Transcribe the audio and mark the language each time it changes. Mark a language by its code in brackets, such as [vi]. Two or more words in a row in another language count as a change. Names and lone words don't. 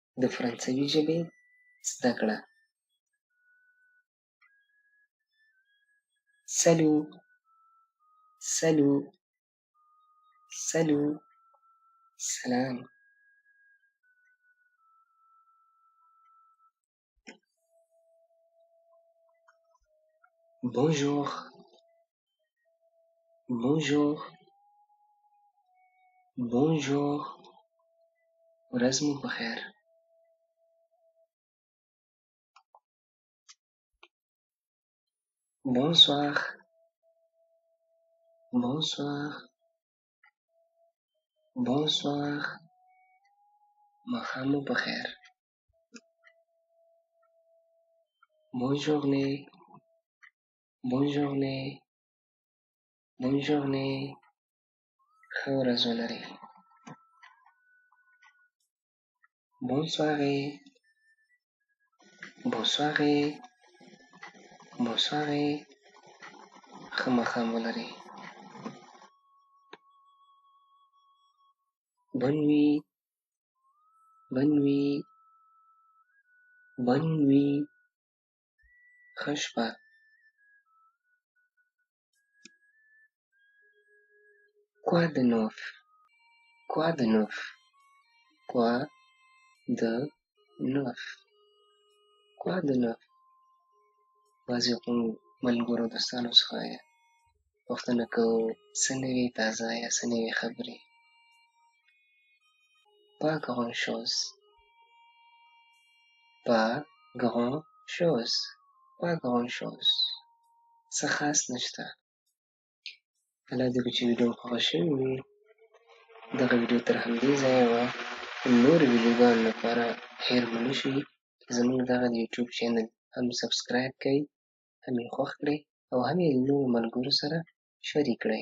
[ps] د فرانسوي ژبې زده کړه. [fr] Salut, salut, salut, salam. Bonjour, bonjour, bonjour. [ps] ورځ مو بخیر. [fr] Bonsoir, bonsoir, bonsoir. [ps] ماښام مو بخیر. [fr] Bonne journée, bonne journée, bonne journée. [ps] ښه ورځ ولرئ. [fr] Bonne soirée, bonne soirée, bonne soirée. [ps] ښه ماښام ولرئ. [fr] Bonne nuit, bonne nuit, bonne nuit. [ps] ښه شپه. [fr] Quoi de neuf, quoi de neuf, quoi de neuf, quoi de neuf. [ps] بعضې ملګرو دوستانو څخه پوښتنه کوو څه نوي تازه یا څه نوي خبرې. [fr] Pas grand chose, pas grand chose, pas grand chose. [ps] څه خاص نشته. الله دې وکړي چې ویډیو مو خوښه شوې وي. دغه ویډیو تر همدې ځایه وه. نورو ویډیوګانو لپاره هېر مو نه شي چې زموږ دغه د یوټیوب چینل هم سبسکرایب کړئ، هم یې خوښ کړئ او هم یې له نورو ملګرو سره شریک کړئ.